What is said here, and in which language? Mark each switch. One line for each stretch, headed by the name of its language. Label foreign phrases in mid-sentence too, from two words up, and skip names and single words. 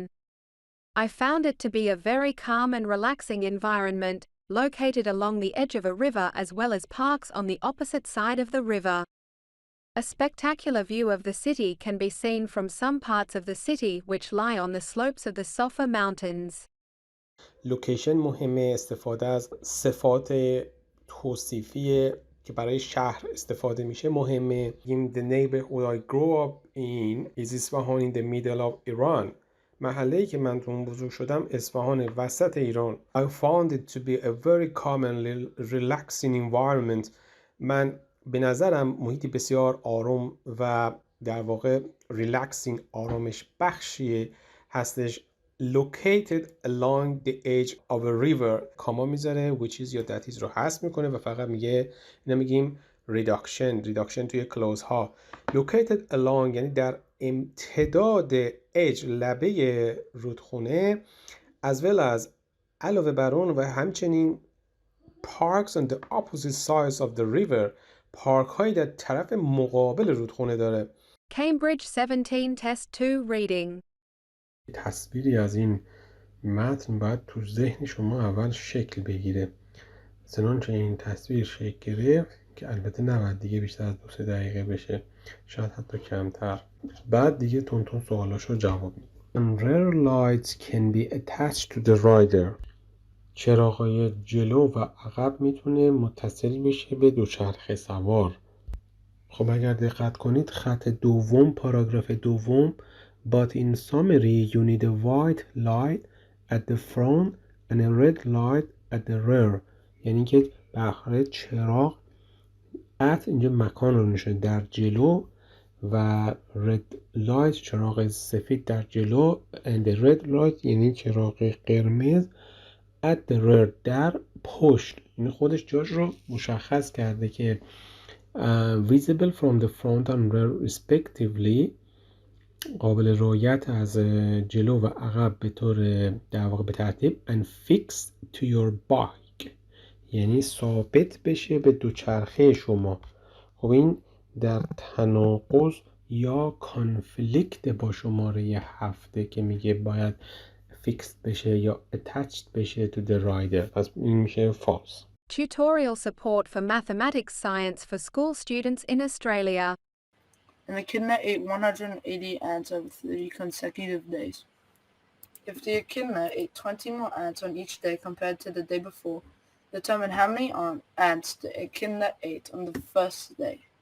English: I found it to be a very calm and relaxing environment, located along the edge of a river as well as parks on the opposite side of the river. A spectacular view of the city can be seen from some parts of the city which lie on the slopes of the Safa Mountains.
Persian: لوکیشن مهمه. استفاده از صفات توصیفی که برای شهر استفاده میشه مهمه.
English: In the neighborhood I grew up in is Isfahan in the middle of Iran.
Persian: محله‌ای که من تو اون بزرگ شدم اصفهان وسط ایران.
English: I found it to be a very calm and relaxing environment.
Persian: من به نظرم محیطی بسیار آروم و در واقع relaxing آرامش بخشی هستش.
English: Located along the edge of a river.
Persian: کاما میذاره
English: which is
Persian: یا
English: that is
Persian: رو حذف میکنه و فقط میگه اینا میگیم reduction توی کلوز ها.
English: Located along
Persian: یعنی در امتداد
English: edge
Persian: لبه رودخونه
English: as well as
Persian: علاوه بر اون و همچنین
English: parks on the opposite sides of the river.
Persian: پارک هایی در طرف مقابل رودخونه داره.
English: Cambridge 17 Test 2 Reading.
Persian: تصویری از این متن باید تو ذهن شما اول شکل بگیره. چنانچه این تصویر شکل گرفت که البته نباید دیگه بیشتر از 2-3 دقیقه بشه، شاید حتی کمتر. بعد دیگه تون سوالاشو جواب میدید.
English: Rear lights can be attached to the rider.
Persian: چراغای جلو و عقب میتونه متصل بشه به دوچرخه سوار. خب اگر دقت کنید خط دوم پاراگراف دوم
English: But in summary you need a white light at the front and a red light at the rear.
Persian: یعنی که بخره چراغ at اینجا مکان رو نشون در جلو و
English: red light
Persian: چراغ سفید در جلو
English: and the red light
Persian: یعنی چراغ قرمز
English: at the rear
Persian: در پشت. یعنی خودش جاش رو مشخص کرده که
English: visible from the front and rear respectively
Persian: قابل رؤیت از جلو و عقب به طور در واقع به ترتیب
English: and fixed to your bike
Persian: یعنی ثابت بشه به دوچرخه شما. خب این در تناقض یا کانفلیکت با شماره 7 که میگه باید fixed بشه یا attached بشه
English: to the rider.
Persian: پس این میشه false.
English: Tutorial support for mathematics science for school students in Australia. An echidna ate 180 ants over 3 consecutive days. If the echidna ate 20 more ants on each day compared to the day before, determine how many ants the echidna ate on the first day.